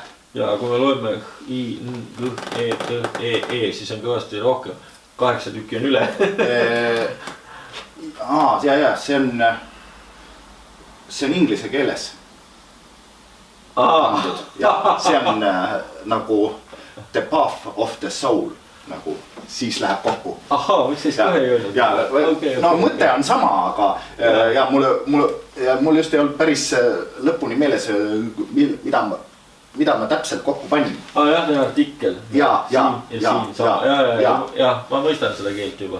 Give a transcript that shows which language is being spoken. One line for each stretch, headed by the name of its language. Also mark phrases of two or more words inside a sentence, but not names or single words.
Estonian: Ja kui me loeme I, N, G, E, T, E, E, siis on kõvasti rohkem. 8 tükki on üle. ja, see on inglise keeles. Ja see on nagu
English: the path of the soul,
Estonian: nagu siis läheb kokku. Miks siis kohe ei öelnud? No mõte on sama, aga ja mul just ei olnud päris lõpuni meeles, mida ma täpselt kokku panin. Jah, see artikkel. Ja, ma mõistan seda keelt juba.